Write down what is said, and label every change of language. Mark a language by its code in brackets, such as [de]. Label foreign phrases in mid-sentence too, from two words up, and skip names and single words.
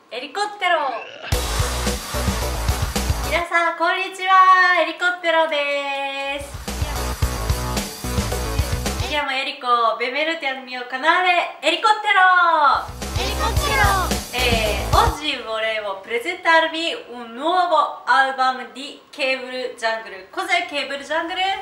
[ja] エリコッテロ。皆さんこんにちは、エリコッテロです。 [it] Mi chiamo Eriko, benvenuti al mio canale Elicottero! Oggi volevo presentarvi un nuovo album di Cable Jungle. Cos'è Cable Jungle?